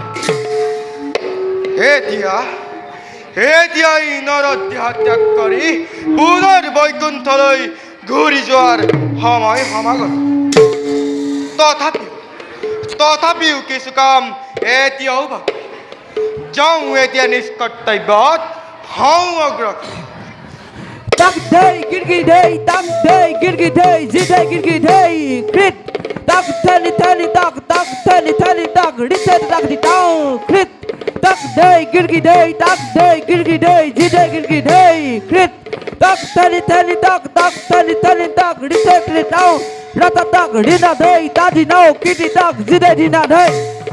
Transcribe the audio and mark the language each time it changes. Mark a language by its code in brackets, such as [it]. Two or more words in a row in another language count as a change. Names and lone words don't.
[as] এতিয়া এই নৰদেহ ত্যাগ কৰি পুনৰ বৈকুণ্ঠলৈ ঘূৰি যোৱাৰ সময় সমাগত তথাপিও কিছু কাম এতিয়াও বাকী যাওঁ এতিয়া নিজ কৰ্তব্যত হওঁ অগ্ৰসৰ Tak day, girgi day, tak day, girgi day, ziday girgi day, crit. Tak tani tani tak tani tani tak, reset tak di down, crit. Tak day, girgi day, girgi day, ziday girgi day, crit. Tak tani tani tak tani tani tak, reset it down. Rata tak, rina day, tadi now, kitty tak, ziday dina day.